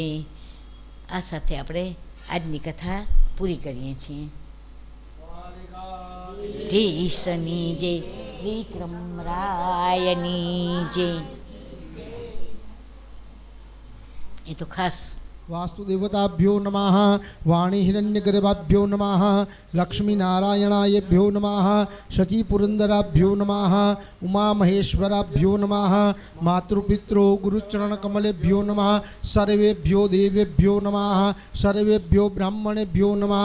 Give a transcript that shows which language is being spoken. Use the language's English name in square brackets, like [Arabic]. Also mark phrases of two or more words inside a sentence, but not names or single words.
[Gujarati] આ સાથે આપણે આજની કથા પૂરી કરીએ છીએ. ધીશની જય, વિક્રમરાયની જય. એ તો ખાસ [Sanskrit] वास्तुदेवताभ्यो नमः, वाणी हिरण्यगर्भाभ्यो नमः, लक्ष्मीनारायणायभ्यो नमः, शचीपुरन्दराभ्यो नमः, उमामहेश्वराभ्यो नमः, मातृपितृ गुरुचरणकमलेभ्यो नमः, सर्वेभ्यो देवेभ्यो नमः, सर्वेभ्यो ब्राह्मणेभ्यो नमः.